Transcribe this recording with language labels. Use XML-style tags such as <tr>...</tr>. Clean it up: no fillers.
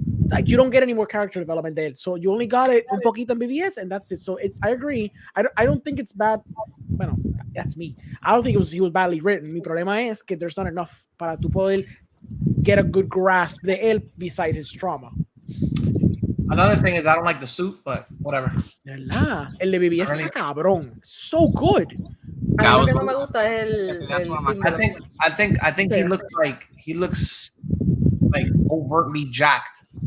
<en>like you don't get any more character development</en> <es>de él,</es> <en>so you only got it</en> <es>un poquito en</es> <en>BVS, and that's it, so I agree, I don't think it's bad,</en> <es>bueno,</es> <en>that's me, I don't think he was badly written,</en> <es>mi problema es que</es> <en>there's not enough</en> <es>para tu poder</es> <en>get a good grasp de él beside his trauma. Another thing is I don't like the suit, but whatever.</en> <es>¿Verdad? El de BBS está cabrón.</es> <en>So good.</en> <es>A mí lo que no me gusta es el</es> <en>I think he looks like overtly jacked.</en>